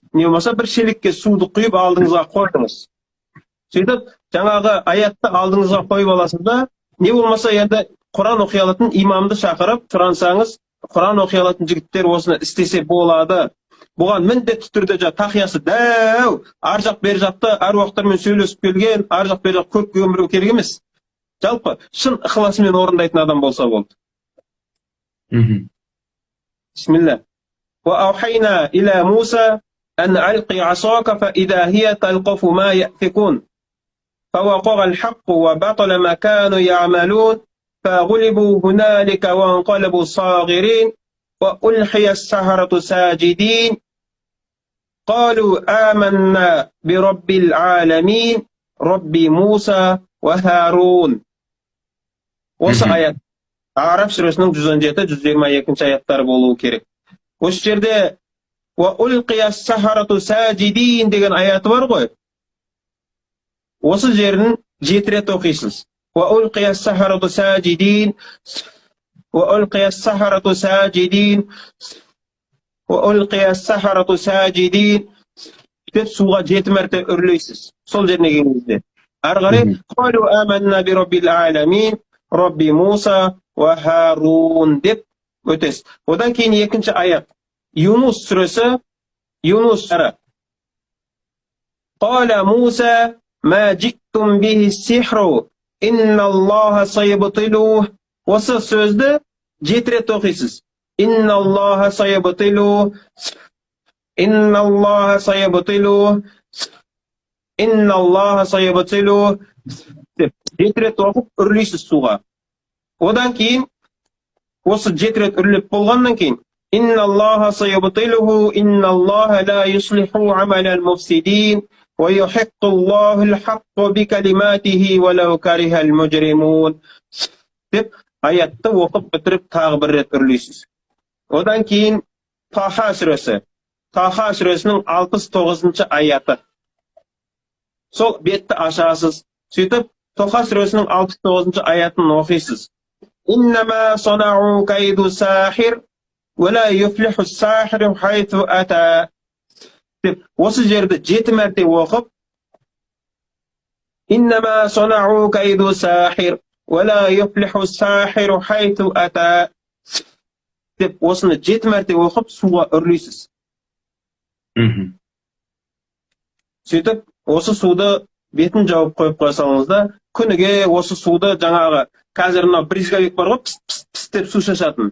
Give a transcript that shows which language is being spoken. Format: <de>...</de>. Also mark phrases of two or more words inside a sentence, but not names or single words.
<kk>Не болмаса бір шелекке суды құйып алдыңызға қойдыңыз. Сөйтіп, жаңағы аятты алдыңызға қойып аласыз да, не болмаса енді Құран оқи алатын имамды шақырып сұрансаңыз, Құран оқи алатын жігіттер осыны істесе болады. Бұған міндетті түрде тақиясы дәу, ар жақ бер жақты әруақтармен сөйлесіп келген, ар жақ бер жақ көп өмірі керек емес. Жалпы шын ықыласымен орындайтын адам болса болды. Бисмилlah.</kk> <ar>وأوحينا إلى موسى أن ألق عصاك فإذا هي تلقف ما يأفكون. فوقع الحق وبطل ما كانوا يعملون فغلبوا هنالك وانقلبوا صاغرين وألقي السحرة ساجدين قالوا آمنا برب العالمين رب موسى وهارون.</ar> <kk>Осы аят А'раф сүресінің 117-122 аяттары болуы керек. Осы жерде</kk> <ar>وألقي السحرة ساجدين</ar> <kk>деген аяты бар ғой. Осы жерін 7 рет оқисыз.</kk> <ar>وألقي السحرة ساجدين وألقي السحرة ساجدين وألقي السحرة ساجدين</ar> <kk>деп суға 7 мәрте үрлейсіз. Сол жеріне келгенде. Ары қарай</kk> <ar>قالوا آمنا برب العالمين رب موسى وهارون</ar> <kk>деп өтесіз. Одан кейін екінші аят. Юнус сүресі, Юнус сүресі.</kk> <ar>قال موسى ما جئتم به السحر إن الله سيبطله.</ar> <kk>Осы сөзді 7 рет оқисыз.</kk> <ar>إن الله سيبطله إن الله سيبطله إن الله سيبطله</ar> <kk>деп 7 рет оқып үрлейсіз суға. Одан кейін осы 7 рет үрлеп болғаннан кейін</kk> <ar>إن الله سيبطله إن الله لا يصلح عمل المفسدين ويحق الله الحق بكلماته ولو كره المجرمون</ar> <kk>деп аятты оқып бітіріп тағы бір рет үрлейсіз. Одан кейін Таха сүресі. Таха сүресінің 69 аяты. Сол бетті ашасыз. Сөйтіп, Таха сүресінің 69 аятын оқисыз.</kk> <ar>إنما صنعوا كيد ساحر ولا يفلح الساحر حيث أتى.</ar> <kk>Деп, осы жерді 7 мәрте оқып,</kk> <ar>إنما صنعوا كيد ساحر, ولا يفلح الساحر حيث أتى</ar> <kk>деп осыны 7 мәрте оқып суға үрлейсіз. Сөйтіп, осы суды бетін жауып қойып қойсаңыз да, күніге осы суды жаңағы қазір мына бризговик бар ғой, піс деп су шашатын.</kk>